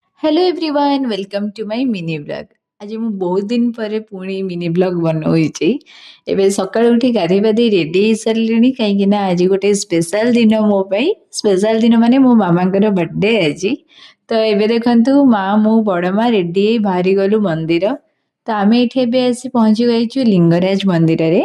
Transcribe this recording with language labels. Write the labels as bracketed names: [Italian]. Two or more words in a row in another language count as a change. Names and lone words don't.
[English] Hello everyone welcome to my mini blog. [Odia] आज ମୁଁ ବହୁତ ଦିନ ପରେ ପୁଣି ମିନି ବ୍ଲଗ୍ ବନଉଛି। ଏବେ ସକାଳୁ ଉଠି ଗାଧେଇ ପାଧେଇ ରେଡି ହେଇସାରିଲିଣି କାହିଁକି ନା ଆଜି ଗୋଟେ ସ୍ପେଶାଲ ଦିନ ମୋ ପାଇଁ। ସ୍ପେଶାଲ ଦିନ ମାନେ ମୋ ମାମାଙ୍କର ବର୍ଥଡେ ଆଜି। ତ ଏବେ ଦେଖନ୍ତୁ ମା ମୁଁ ବଡ଼ ମା ରେଡି ହେଇ ବାହାରି ଗଲୁ ମନ୍ଦିର। ତ ଆମେ ଏଠି ଏବେ ଆସି ପହଞ୍ଚି ଯାଇଛୁ ଲିଙ୍ଗରାଜ ମନ୍ଦିରରେ।